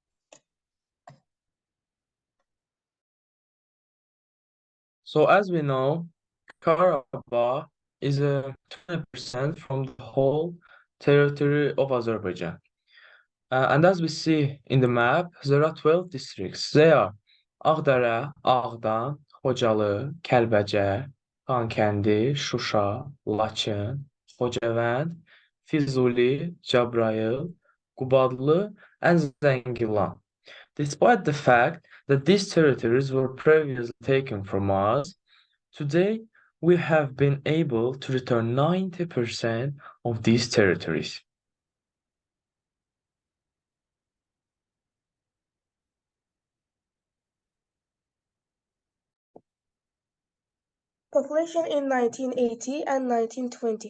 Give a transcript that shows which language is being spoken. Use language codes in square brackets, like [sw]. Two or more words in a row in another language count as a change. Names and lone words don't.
[en] So as we know, Karabakh is a 20% from the whole territory of Azerbaijan. And as we see in the map, there are 12 districts. They are Ağdərə, Ağdam, Xocalı, Kəlbəcər, Xankəndi, Şuşa, Laçın, Xocavənd, Füzuli, Cəbrayıl, Qubadlı, and Zəngilan. Despite the fact that these territories were previously taken from us, today we have been able to return 90% of these territories. Population in 1980 and 1920.